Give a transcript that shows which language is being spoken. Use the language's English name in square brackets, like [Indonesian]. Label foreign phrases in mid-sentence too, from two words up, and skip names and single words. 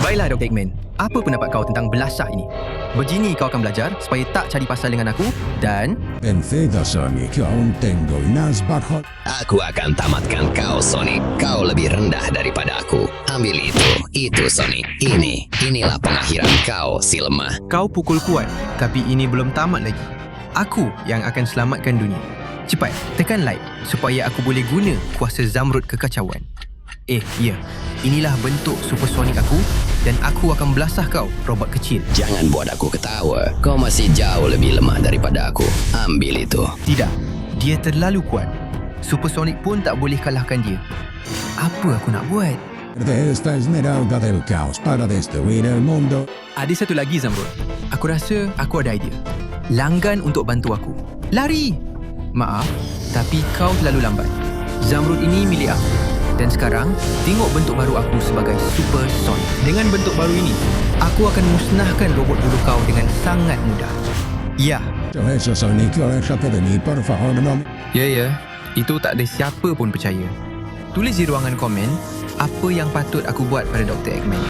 [Malay] Baiklah Dr. Eggman, apa pendapat kau tentang belasah ini? Begini kau akan belajar supaya tak cari pasal dengan aku dan... [Spanish] Vencida, Sonic, aún tengo unas bajo... [Malay] Aku akan tamatkan kau, Sonic. Kau lebih rendah daripada aku. Ambil itu Sonic. Inilah pengakhiran kau, si lemah. Kau pukul kuat, tapi ini belum tamat lagi. Aku yang akan selamatkan dunia. Cepat, tekan like supaya aku boleh guna kuasa Zamrud Kekacauan. Ya, inilah bentuk supersonik aku dan aku akan belasah kau, robot kecil. Jangan buat aku ketawa. Kau masih jauh lebih lemah daripada aku. Ambil itu. Tidak, dia terlalu kuat. Supersonik pun tak boleh kalahkan dia. Apa aku nak buat? [Spanish] De esta esmeralda del caos para destruir el mundo. [Malay] Ada satu lagi, Zamrud. Aku rasa aku ada idea. Langgan untuk bantu aku. Lari! Maaf, tapi kau terlalu lambat. Zamrud ini milik aku. Dan sekarang, tengok bentuk baru aku sebagai Super Sonic. Dengan bentuk baru ini, aku akan musnahkan robot bulu kau dengan sangat mudah. Ya. [Spanish] Eso, Sonic, aléjate de mí, por favor, no... [Malay] Ya. Itu tak ada siapa pun percaya. Tulis di ruangan komen apa yang patut aku buat pada Dr. Eggman.